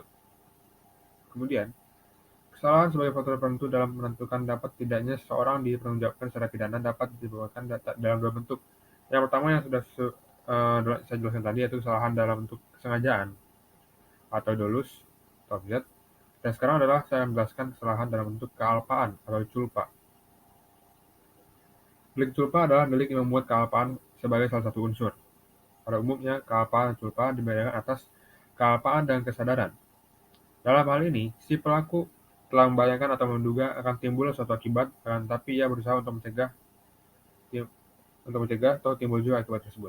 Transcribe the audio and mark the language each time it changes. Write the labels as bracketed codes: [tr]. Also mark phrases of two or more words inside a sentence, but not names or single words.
[id] Kemudian, kesalahan sebagai faktor penentu dalam menentukan dapat tidaknya seseorang dipertanggungjawabkan secara pidana dapat dibawakan dalam dua bentuk. Yang pertama yang sudah saya jelaskan tadi, yaitu kesalahan dalam bentuk kesengajaan atau dolus atau objek. Dan sekarang adalah saya menjelaskan kesalahan dalam bentuk kealpaan atau culpa. Delik culpa adalah delik yang memuat kealpaan sebagai salah satu unsur. Pada umumnya, kealpaan dan culpa dibedakan atas kealpaan dan kesadaran. Dalam hal ini, si pelaku telah membayangkan atau menduga akan timbul suatu akibat, tapi ia berusaha untuk mencegah atau timbul juga akibat tersebut.